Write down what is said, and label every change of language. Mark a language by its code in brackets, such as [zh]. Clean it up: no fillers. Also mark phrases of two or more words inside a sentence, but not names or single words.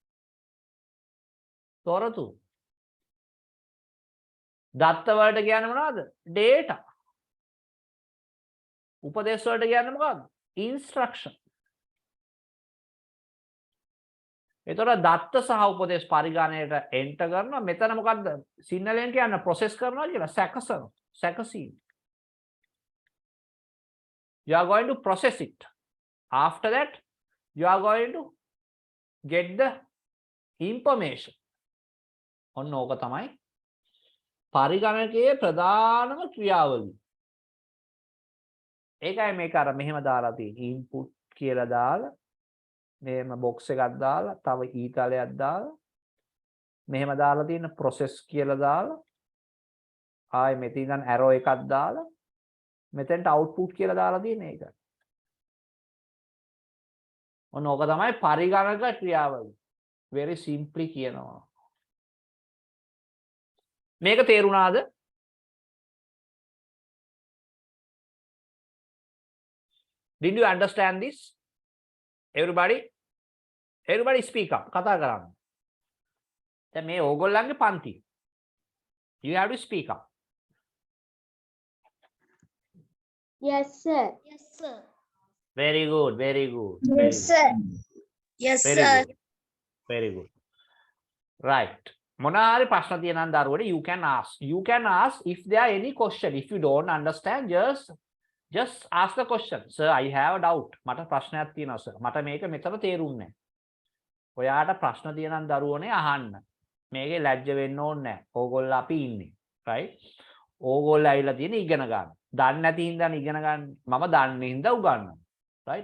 [si] තොරතුරු. දත්ත වලට කියන්නේ මොනවද? data. උපදේශ වලට කියන්නේ මොකක්ද? instruction. එතකොට දත්ත සහ උපදේශ පරිගණනයට enter කරනවා. මෙතන මොකද්ද? සිග්නලෙන් කියන්නේ process කරනවා කියලා සැකසන. සැකසීම. [en] You are going to process it. After that, you are going to get the information. [si] ඔන්න ඕක තමයි පරිගණකයේ ප්‍රධානම ක්‍රියාවලිය. ඒකයි මේක අර මෙහෙම දාලා තියෙන්නේ. input කියලා දාලා මෙහෙම box එකක් දාලා තව ඊතලයක් දාලා මෙහෙම දාලා තියෙන process කියලා දාලා ආයේ මෙතන ඉඳන් arrow එකක් දාලා මෙතෙන්ට output කියලා දාලා තියෙන එක. ඔන්න ඕක තමයි පරිගණක ක්‍රියාවලිය. [en] very simply [si] කියනවා. මේක තේරුණාද? [en] Did you understand this? Everybody speak up. [si] කතා කරන්න. දැන් මේ ඕගොල්ලන්ගේ පන්ති. [en] You have to speak up. Yes, sir. Yes, sir. Very good, very good. Yes, sir. Yes, Very sir. good. Very good. Right. [si] මොනාරි ප්‍රශ්න තියෙනවා දරුවනේ [en] you can ask. You can ask if there are any question. If you don't understand, just ask the question. Sir, I have a doubt. [si] මට ප්‍රශ්නයක් තියෙනවා sir. මට මේක මෙතන තේරුන්නේ නැහැ. ඔයාට ප්‍රශ්න තියෙනවා දරුවනේ අහන්න. මේකේ ලැජ්ජ වෙන්න ඕනේ නැහැ. ඕගොල්ලෝ අපි ඉන්නේ. Right? ඕගොල්ලෝ ඇවිල්ලා තියෙන ඉගෙන ගන්න. දන්නේ නැති හින්දා ඉගෙන ගන්න. මම දන්නේ හින්දා උගන්වනවා. Right?